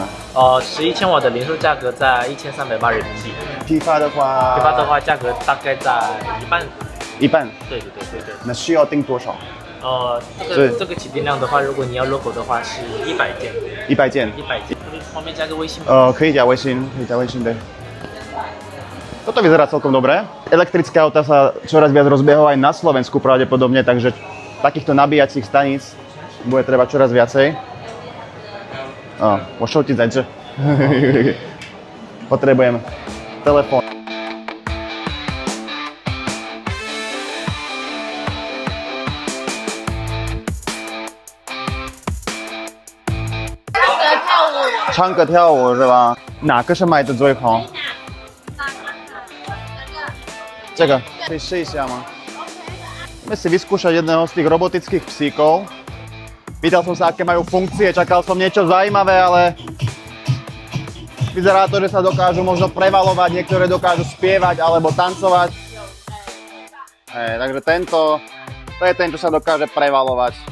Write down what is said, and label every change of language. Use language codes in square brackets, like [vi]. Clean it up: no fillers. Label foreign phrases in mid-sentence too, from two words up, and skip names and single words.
[zh] ？11 千瓦的零售价格在1380人民币。批发的话价格大概在一半。对。那需要订多少？这个起订量的话，如果你要 logo 的话是100件。100件。方便加个微信吗？可以加微信， [sk] 对。Toto vyzerá celkom dobre. Elektrická auta sa čoraz viac rozbiehajú aj na Slovensku pravdepodobne, takže takýchto nabíjacích staníc bude treba čoraz viacej. [zh] 我手机在这。 [sk] Potrebujem telefón. [zh] 唱歌跳舞是吧？哪个是卖的最好？ Čaká, 60 má. [sk] Ideme si vyskúšať jedného z tých robotických psíkov. Pýtal som sa, aké majú funkcie, čakal som niečo zaujímavé, ale vyzerá to, že sa dokážu možno prevalovať, niektoré dokážu spievať alebo tancovať. Takže to je ten, čo sa dokáže prevalovať.